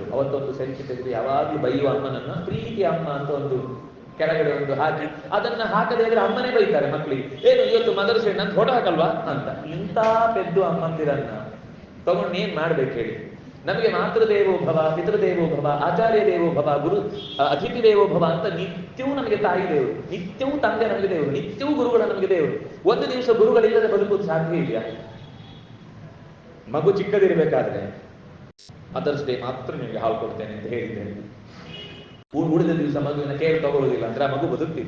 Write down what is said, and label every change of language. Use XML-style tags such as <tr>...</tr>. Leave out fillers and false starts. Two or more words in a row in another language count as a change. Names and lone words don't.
<kn>ಅವತ್ತೊಂದು ಸೆಲ್ಫಿ ತೆಗೆದು ಯಾವಾಗ್ಲೂ ಬೈಯುವ ಅಮ್ಮನನ್ನ ಪ್ರೀತಿ ಅಮ್ಮ ಅಂತ ಒಂದು ಕೆಳಗಡೆ ಒಂದು ಹಾಕಿ, ಅದನ್ನ ಹಾಕದೇ ಇದ್ರೆ ಅಮ್ಮನೇ ಬೈತಾರೆ ಮಕ್ಕಳಿಗೆ. ಏನು ಇವತ್ತು</kn> <en>Mother's Day</en> <kn>ಅಂತ ಹೊಡ ಹಾಕಲ್ವಾ ಅಂತ. ಇಂಥ ಪೆದ್ದು ಅಮ್ಮಂದಿರನ್ನ ತಗೊಂಡು ಏನ್ ಮಾಡ್ಬೇಕು ಹೇಳಿ? ನಮಗೆ</kn> <sa>ಮಾತೃದೇವೋ ಭವ, ಪಿತೃದೇವೋ ಭವ, ಆಚಾರ್ಯ ದೇವೋ ಭವ, ಗುರು ಅತಿಥಿ ದೇವೋ ಭವ</sa> <kn>ಅಂತ ನಿತ್ಯವೂ ನಮಗೆ ತಾಯಿ ದೇವರು, ನಿತ್ಯವೂ ತಂದೆ ನಮಗೆ ದೇವರು, ನಿತ್ಯವೂ ಗುರುಗಳ ನಮಗೆ ದೇವರು. ಒಂದು ದಿವಸ ಗುರುಗಳಿಲ್ಲದೆ ಬದುಕುವುದು ಸಾಧ್ಯ ಇಲ್ಲ. ಮಗು ಚಿಕ್ಕದಿರ್ಬೇಕಾದ್ರೆ</kn> <en>Mother's Day</en> <kn>ಮಾತ್ರ ನಿಮಗೆ ಹಾಲು ಕೊಡ್ತೇನೆ ಅಂತ ಹೇಳಿದ್ದೇನೆ. ಉಳಿದ ದಿವಸ ಮಗುವಿನ ಕೇರ್ ತಗೊಳ್ಳೋದಿಲ್ಲ ಅಂದ್ರೆ ಆ ಮಗು ಬದುಕ್ತಿತ್ತ?</kn>